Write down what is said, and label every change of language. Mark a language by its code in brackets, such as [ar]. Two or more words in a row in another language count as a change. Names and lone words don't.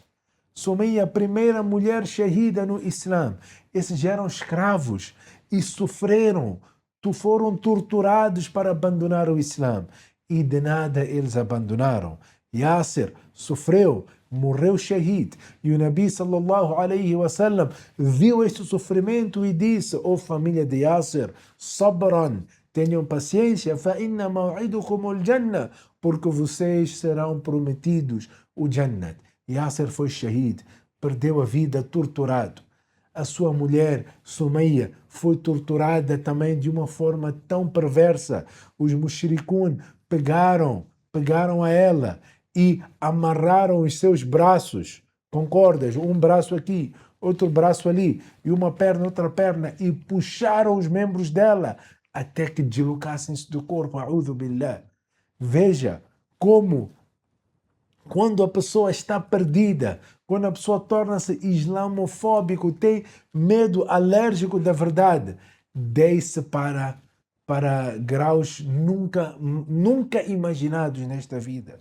[pt] Sumayya, a primeira mulher shahida no Islã. Esses eram escravos e sofreram, foram torturados para abandonar o Islã. E de nada eles abandonaram. Yasir sofreu, morreu shahid. E o Nabi [ar] صلى الله عليه وسلم [pt] viu este sofrimento e disse: "Oh família de Yasir, sabran, tenham paciência, [ar] فَإِنَّ مَوْعِدُكُمُ الْجَنَّةِ, [pt] porque vocês serão prometidos o Jannat. Yasser foi shaheed, perdeu a vida torturado. A sua mulher, Sumayya, foi torturada também de uma forma tão perversa. Os mushrikun pegaram a ela e amarraram os seus braços com cordas, um braço aqui, outro braço ali, e uma perna, outra perna, e puxaram os membros dela até que deslocassem-se do corpo. [ar] أعوذ بالله. [pt] Veja como, quando a pessoa está perdida, quando a pessoa torna-se islamofóbico, tem medo alérgico da verdade, desce para graus nunca imaginados nesta vida.